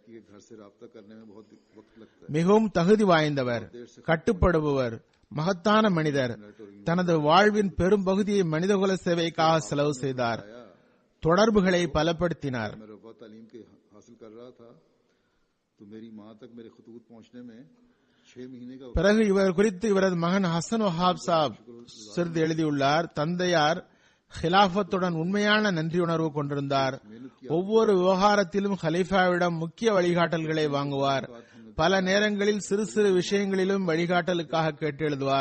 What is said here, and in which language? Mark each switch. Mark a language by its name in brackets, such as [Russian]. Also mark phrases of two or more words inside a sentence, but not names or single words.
[Tamil] மிகவும் தகுதி வாய்ந்தவர், கட்டுப்படுபவர், மகத்தான மனிதர். தனது வாழ்வின் பெரும் பகுதியை மனிதகுல சேவைக்காக செலவு செய்தார். தொடர்புகளை பலப்படுத்தினார். [Urdu] تو میری ماں تک میرے خطوط پہنچنے میں 6 مہینے کا [Tamil] பிறகு இவர் குறித்து இவரது மகன் ஹசன் வஹாப் சாப் சிறிது எழுதியுள்ளார். தந்தையார் ஹிலாஃபத்துடன் உண்மையான நன்றியுணர்வு கொண்டிருந்தார். ஒவ்வொரு விவகாரத்திலும் ஹலீஃபாவிடம் முக்கிய வழிகாட்டல்களை வாங்குவார். பல நேரங்களில் சிறு சிறு விஷயங்களிலும் வழிகாட்டலுக்காக கேட்டு எழுதுவார்.